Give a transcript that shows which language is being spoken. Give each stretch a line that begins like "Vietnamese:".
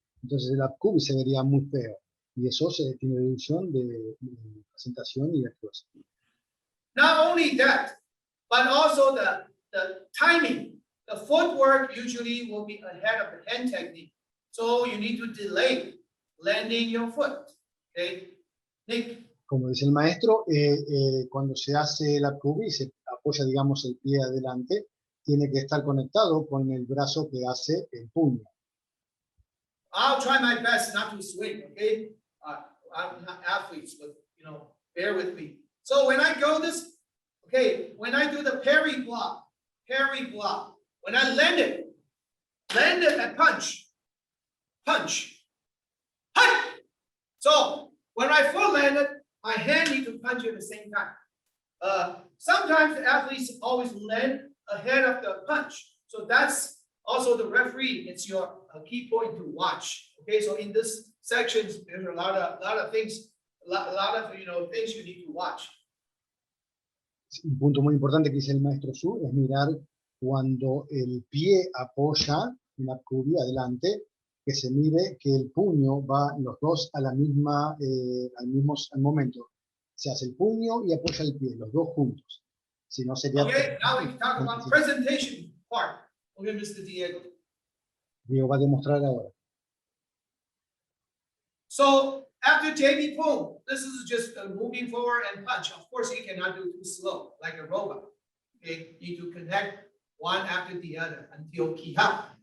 Spanish: Entonces el up-cubi se vería muy feo. Y eso se tiene deducción de presentación y de actuación.
English: Not only that, but also the timing. The footwork usually will be ahead of the hand technique. So you need to delay landing your foot. Okay, Nick.
Spanish: Como dice el maestro, cuando se hace el up-cubi, se apoya, digamos, el pie adelante, tiene que estar conectado con el brazo que hace el puño.
English: I'll try my best not to swing, okay? I'm not athletes, but bear with me. So when I go this, okay, when I do the parry block, when I land it and punch. So when my foot landed, my hand need to punch at the same time. Sometimes the athletes always land ahead of the punch. So that's also the referee. It's your key point to watch. Okay, so in this section, there's a lot of things, a lot of things you need to watch.
Spanish: Un punto muy importante que dice el maestro Su es mirar cuando el pie apoya en la cubi adelante, que se mire que el puño va los dos a la misma, al momento. Se hace el puño y apoya el pie, los dos juntos. Si no sería...
English: Okay, now we can talk about the presentation part. Okay, Mr. Diego.
Spanish: Diego va a demostrar ahora.
English: So after JB Poom, this is just moving forward and punch. Of course, you cannot do too slow like a robot. Okay, you need to connect one after the other until key up.